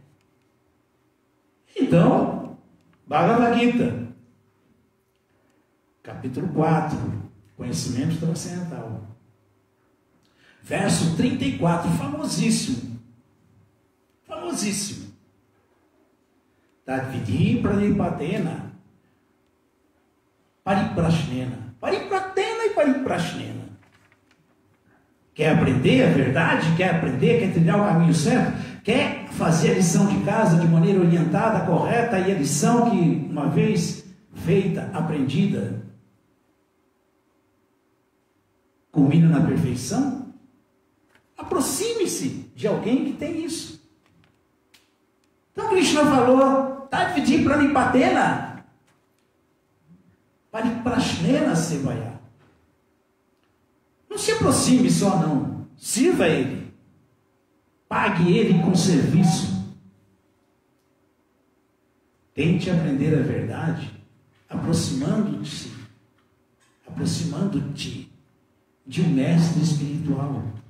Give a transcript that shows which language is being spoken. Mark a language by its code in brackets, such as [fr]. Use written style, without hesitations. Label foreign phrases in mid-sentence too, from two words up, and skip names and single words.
[pt] Então, Bhagavad Gita, capítulo 4, conhecimento transcendental. Verso 34, famosíssimo. Famosíssimo. [sa] तद्विद्धि प्रणिपातेन परिप्रश्नेन. परिप्रतेन ए परिप्रश्नेन. [pt] Quer aprender a verdade? Quer aprender? Quer trilhar o caminho certo? Quer fazer a lição de casa de maneira orientada, correta, e a lição que, uma vez feita, aprendida, culmina na perfeição? Aproxime-se de alguém que tem isso. Então Krishna falou, [sa] तद्विद्धि प्रणिपातेन परिप्रश्नेन सेवया. [pt] Não se aproxime só não. Sirva ele. Pague ele com serviço. Tente aprender a verdade aproximando-se aproximando-te de um mestre espiritual.